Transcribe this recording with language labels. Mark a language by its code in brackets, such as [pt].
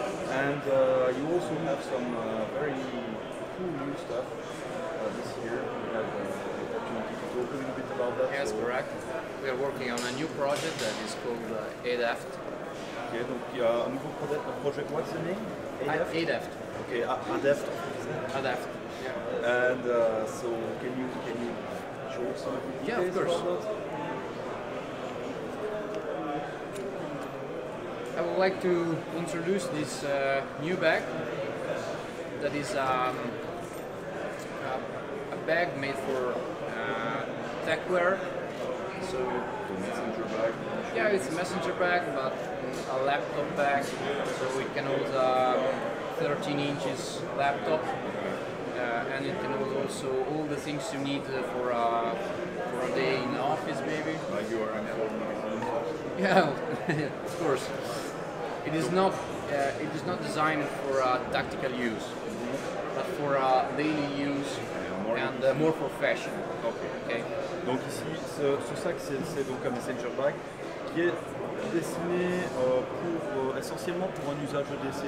[en] And you also have some very cool new stuff this year. We have the opportunity to talk a little bit about that. Yes, correct. We are working on a new project that is called ADAFT. [fr] Okay, donc il y a un nouveau project. [en] What's the name? ADAFT? ADAFT. Okay, ADAFT. ADAFT. Yeah. And so can you show some details Yeah, of course. about that? I would like to introduce this new bag that is a bag made for tech wear. So Messenger bag. yeah, it's a messenger bag, but a laptop bag, so it can hold a 13 inches laptop, and it can hold also all the things you need for a day in the office, maybe. Like your M4 magazine. Yeah, of course. It is not designed for tactical use, but for daily use and more professional. Okay. [fr] Donc ici, ce sac, c'est donc un messenger bag qui est destiné essentiellement pour un usage EDC.